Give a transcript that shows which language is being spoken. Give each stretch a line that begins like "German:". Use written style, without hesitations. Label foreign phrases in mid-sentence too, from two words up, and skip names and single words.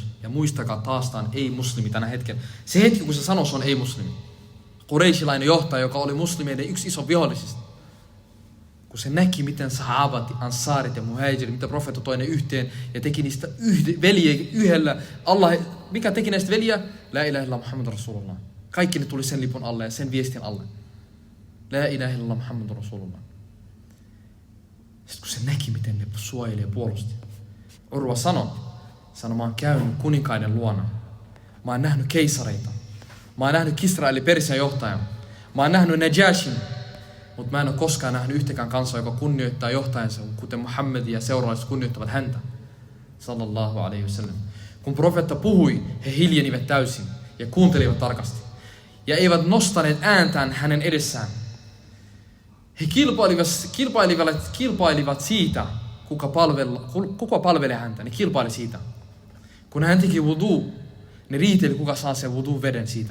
Finnish: Ja muistakaa taastaan ei-muslimi tänä hetken. Se hetki, kun se sanoi, se on ei-muslimi. Qurayshilainen johtaja, joka oli muslimeiden yksi iso vihollisista. Kun se näki, miten sahabat, ansaarit ja muhajirit, mitä profeetta toi ne yhteen ja teki niistä veljiä yhdellä. Allah, mikä teki näistä veljiä?
Arabic: لا إله إلا الله محمد رسول الله.
Finnish: Kaikki ne tuli sen lipun alle ja sen viestin alle.
Arabic: لا إله إلا الله محمد رسول الله.
Finnish: Sitten kun se näki, miten ne suojeli ja puolusti. Urwa sanoi, mä oon käynyt kuninkaiden luona. Mä oon nähnyt keisareita. Mä oon nähnyt Kisra eli Persian johtajan. Mä oon nähnyt Najashin. Mutta mä en ole koskaan nähnyt yhtäkään kansaa, joka kunnioittaa johtajansa, kuten Muhammed ja seuraalaiset kunnioittavat häntä.
Arabic: صلى الله عليه وسلم.
Finnish: Kun profeetta puhui, he hiljenivät täysin ja kuuntelivat tarkasti. Ja eivät nostaneet ääntään hänen edessään. He kilpailivat siitä, kuka palvelee häntä. Ne kilpaili siitä. Kun hän teki wudu, ne riiteli, kuka saa sen wudu veden siitä.